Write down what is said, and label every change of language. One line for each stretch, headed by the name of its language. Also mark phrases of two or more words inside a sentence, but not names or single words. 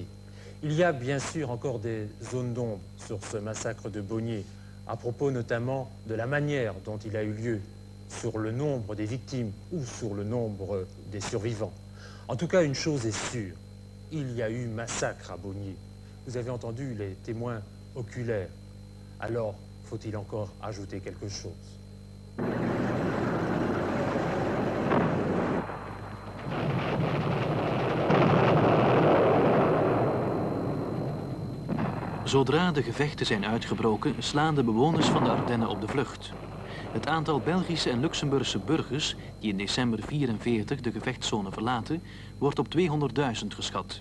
French: Il y a bien sûr encore des zones d'ombre sur ce massacre de Beaugnier, à propos notamment de la manière dont il a eu lieu, sur le nombre des victimes ou sur le nombre des survivants. En tout cas, une chose est sûre, il y a eu massacre à Beaugnier. Vous avez entendu les témoins oculaires. Alors, faut-il encore ajouter quelque chose ?
Dutch: Zodra de gevechten zijn uitgebroken, slaan de bewoners van de Ardennen op de vlucht. Het aantal Belgische en Luxemburgse burgers die in december 1944 de gevechtszone verlaten, wordt op 200.000 geschat.